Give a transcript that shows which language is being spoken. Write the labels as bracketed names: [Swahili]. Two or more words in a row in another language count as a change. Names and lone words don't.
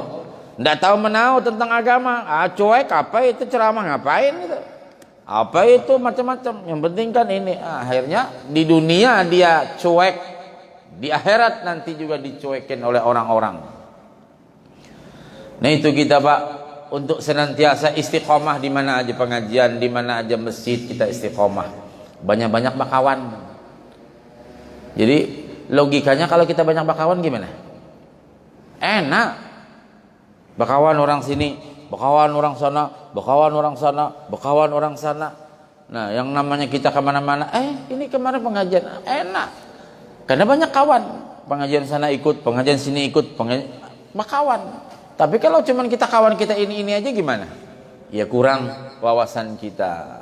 [Indonesian] Nggak tahu menahu tentang agama. Cuek apa itu ceramah ngapain itu? Apa itu macam-macam. Yang penting kan ini. Akhirnya di dunia dia cuek, di akhirat nanti juga dicuekin oleh orang-orang. Nah itu kita Pak, untuk senantiasa istiqomah di mana aja pengajian, di mana aja masjid kita istiqomah. Banyak-banyak bakawan. Jadi logikanya kalau kita banyak bakawan gimana? Enak. Bakawan orang sini, bakawan orang sana, bakawan orang sana, bakawan orang sana. Nah yang namanya kita kemana-mana, ini kemarin pengajian, enak. Karena banyak kawan. Pengajian sana ikut, pengajian sini ikut, bakawan. Tapi kalau cuman kita kawan kita ini aja gimana? Ya kurang wawasan kita.